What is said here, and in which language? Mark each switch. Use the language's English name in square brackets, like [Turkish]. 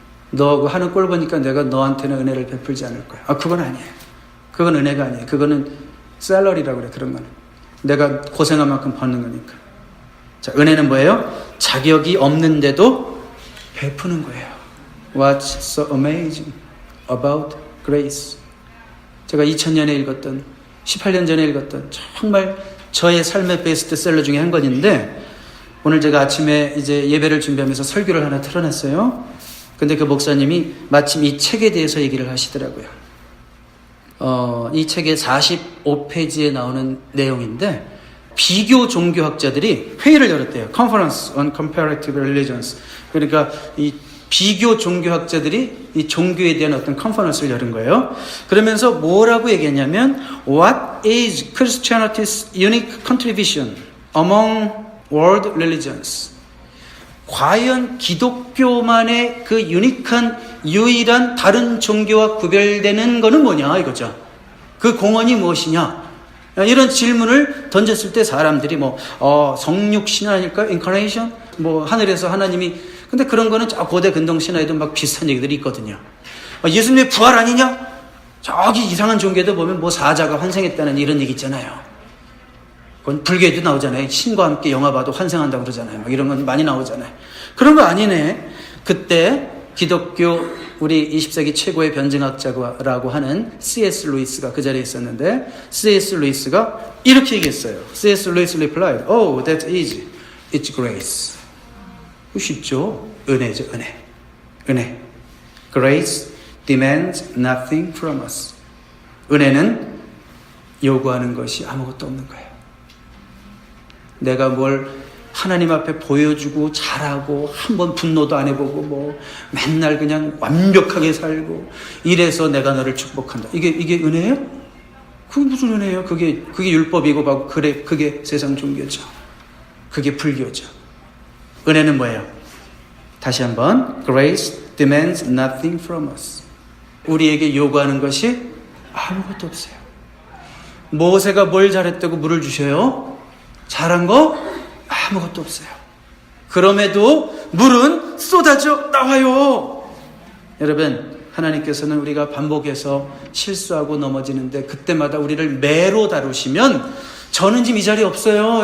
[Korean] 너 하는 꼴 보니까 내가 너한테는 은혜를 베풀지 않을 거야. 그건 아니에요. 그건 은혜가 아니에요. 그거는 샐러리라고 그래. 그런 거는 내가 고생한 만큼 받는 거니까. 자, 은혜는 뭐예요? 자격이 없는데도 베푸는 거예요. [English] What's so amazing about grace? [Korean] 제가 2000년에 읽었던 18년 전에 읽었던 정말 저의 삶의 베스트셀러 중에 한 권인데 오늘 제가 아침에 이제 예배를 준비하면서 설교를 하나 틀어놨어요. 근데 그 목사님이 마침 이 책에 대해서 얘기를 하시더라고요. 이 책의 45페이지에 나오는 내용인데 비교 종교학자들이 회의를 열었대요. [English] Conference on Comparative Religions. [Korean] 그러니까 이 비교 종교학자들이 이 종교에 대한 어떤 컨퍼런스를 열은 거예요. 그러면서 뭐라고 얘기했냐면 [English] What is Christianity's unique contribution among world religions? [Korean] 과연 기독교만의 그 유일한 다른 종교와 구별되는 거는 뭐냐 이거죠. 그 공헌이 무엇이냐? 이런 질문을 던졌을 때 사람들이 성육신 아닐까? 인카네이션? 하늘에서 하나님이 근데 그런 거는 저 고대 근동 신화에도 막 비슷한 얘기들이 있거든요. 예수님의 부활 아니냐? 저기 이상한 종교도 보면 사자가 환생했다는 이런 얘기 있잖아요. 그건 불교에도 나오잖아요. 신과 함께 영화 봐도 환생한다고 그러잖아요. 이런 건 많이 나오잖아요. 그런 거 아니네. 그때 기독교 우리 20세기 최고의 변증학자라고 하는 C.S. 루이스가 그 자리에 있었는데 C.S. 루이스가 이렇게 얘기했어요. C.S. [English] 루이스 replied, Oh, that's easy. It's grace. [Korean] 쉽죠? 은혜죠, 은혜. 은혜. [English] Grace demands nothing from us. [Korean] 은혜는 요구하는 것이 아무것도 없는 거예요. 내가 뭘 하나님 앞에 보여주고 잘하고 한번 분노도 안 해보고 맨날 그냥 완벽하게 살고 이래서 내가 너를 축복한다. 이게 은혜예요? 그게 무슨 은혜예요? 그게 율법이고 그게 세상 종교죠. 그게 불교죠. 은혜는 뭐예요? 다시 한번 [English] Grace demands nothing from us. [Korean] 우리에게 요구하는 것이 아무것도 없어요. 모세가 뭘 잘했다고 물을 주셔요? 잘한 거 아무것도 없어요. 그럼에도 물은 쏟아져 나와요. 여러분, 하나님께서는 우리가 반복해서 실수하고 넘어지는데 그때마다 우리를 매로 다루시면 저는 지금 이 자리에 없어요.